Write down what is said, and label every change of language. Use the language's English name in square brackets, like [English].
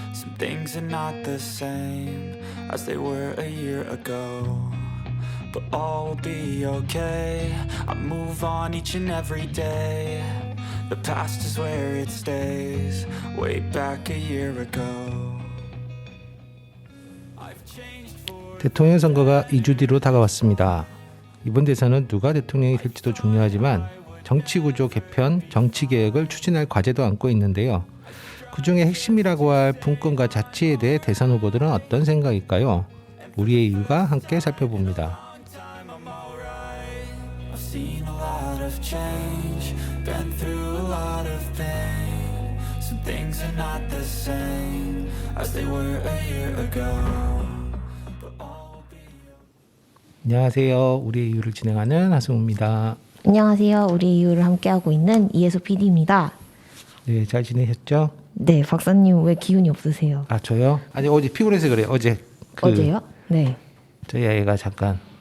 [English] Some things are not the same as they were a year ago. But all will be okay, I move on each and every day. The past is where it stays, way back a year ago. I've changed for [Korean] 대통령 선거가 2주 뒤로 다가왔습니다. 이번 대선은 누가 대통령이 될지도 중요하지만 정치구조 개편, 정치개혁을 추진할 과제도 안고 있는데요. 그중에 핵심이라고 할 분권과 자치에 대해 대선 후보들은 어떤 생각일까요? 우리의 이유가 함께 살펴봅니다. [English] time I'm alright. I've seen a lot of change, been through a lot of pain. Some things are not the same as they were a year ago. But all will be [Korean] 안녕하세요. 우리의 이유를 진행하는 하승우입니다. 안녕하세요. 우리 이유를 함께하고 있는 이혜수 PD입니다. 네, 잘 지내셨죠? 네, 박사님 왜 기운이 없으세요? 아, 저요? 아니, 어제 피곤해서 그래요. 어제요? 네. 저희 아이가 잠깐